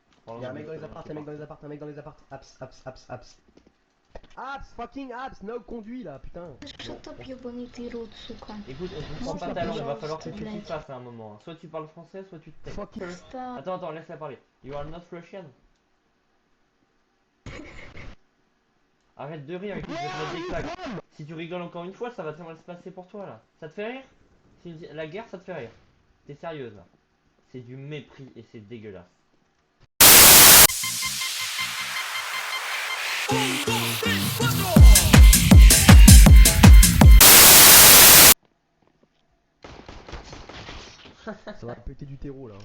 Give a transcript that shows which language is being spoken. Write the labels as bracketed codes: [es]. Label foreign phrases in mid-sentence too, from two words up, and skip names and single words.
[fr] Y'a un mec dans les apparts, un mec dans les apparts, un mec dans les apparts. [en] Abs. Abs, fucking abs, no, [fr] conduis là, putain. [en] Shut up, [ru] ебаный ты рот, сука. [fr] Écoute, on comprend pas ta langue, il va falloir que tu t'y fasses à un moment. Soit tu parles français, soit tu te tais. [en] Fucking. Stop. [fr] Attends, laisse-la parler. [en] You are not Russian. [fr] Arrête de rire, écoute, je vais te mettre des claques. Si tu rigoles encore une fois, ça va très mal se passer pour toi là. Ça te fait rire? La guerre, ça te fait rire? T'es sérieuse là? C'est du mépris et c'est dégueulasse. Ça va péter du terreau là.